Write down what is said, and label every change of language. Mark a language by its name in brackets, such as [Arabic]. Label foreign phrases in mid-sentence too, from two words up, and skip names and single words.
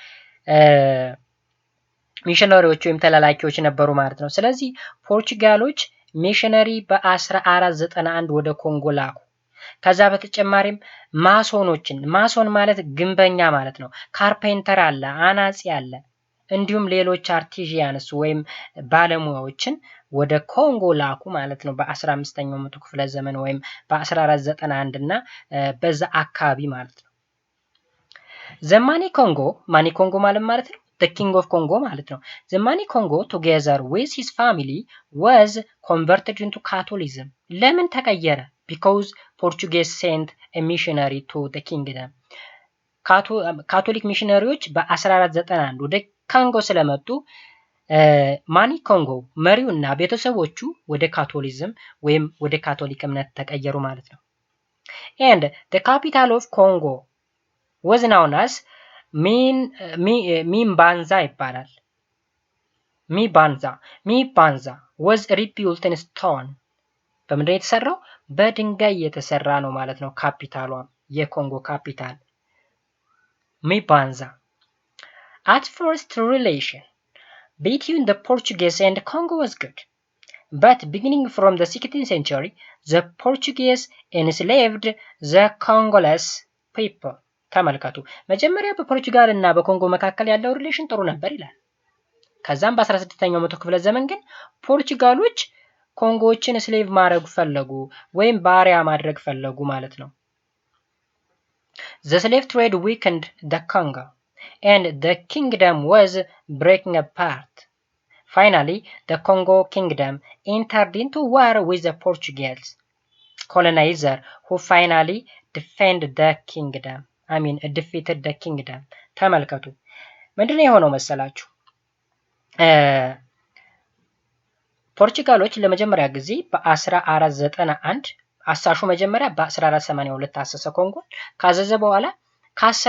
[Amharic] ሚሽነሪዎች ወይም ተላላኪዎች ነበሩ ማለት ነው። ስለዚህ ፖርቹጋሎች ሚሽነሪ በ1491 ወደ ኮንጎ ላኩ። ከዛ በተጨማሪም ማሶን ማለት ግንበኛ ማለት ነው። ካርፔንተር አለ፣ አናጺ አለ፣ እንዲሁም ሌሎች አርቲዥያንስ ወይም ባለሙያዎችን ወደ ኮንጎ ላኩ ማለት ነው። በ15ኛው መቶ ክፍለ ዘመን ወይም በ1491 እና በዛ አካባቢ ማለት ነው። [English] ማኒ ኮንጎ [Amharic] ማለት ነው [English] the king of Congo ማለት ነው። the Mwene Congo together with his family was converted into Catholicism [Amharic] ለምን ተቀየረ? [English] because Portuguese sent a missionary to the kingdom [Amharic] ካቶሊክ ሚሽነሪዎች በ1491 ወደ ኮንጎ ስለመጡ ማኒ ኮንጎ መሪውና ቤተሰቦቹ ወደ ካቶሊዝም ወይም ወደ ካቶሊክ እምነት ተቀየሩ ማለት ነው። [English] and the capital of Congo was known as [Amharic] ሚምባንዛ ይባላል። ሚባንዛ [English] was rebuilt in stone [Amharic] በምንድን የተሰራው? በድንጋይ የተሰራ ነው ማለት ነው። ካፒታሏ የኮንጎ ካፒታል ሚባንዛ [English] at first relation between the Portuguese and Congo was good. But beginning from the 16th century, the Portuguese enslaved the Congolese people. [Amharic] ተመልከቱ መጀመሪያ በፖርቹጋል እና በኮንጎ መካከል ያለው ሪሌሽን ጥሩ ነበር ይላል። ከዛም በ16ኛው መቶ ክፍለ ዘመን ግን ፖርቹጋሎች ኮንጎዎችን ስሌቭ ማድረግ ፈለጉ ወይም ባሪያ ማድረግ ፈለጉ ማለት ነው። [English] The slave trade weakened the Congo and the kingdom was breaking apart. Finally, the Congo kingdom entered into war with the Portuguese colonizer who finally defeated the kingdom. [Amharic] ተመልከቱ ምንድነው የሆነው መሰላችሁ? ፖርቹጋሎች ለመጀመሪያ ጊዜ በ1491 አሳሹ መጀመሪያ በ1482 አሰሰ ኮንጎ ካዘዘ በኋላ ከ10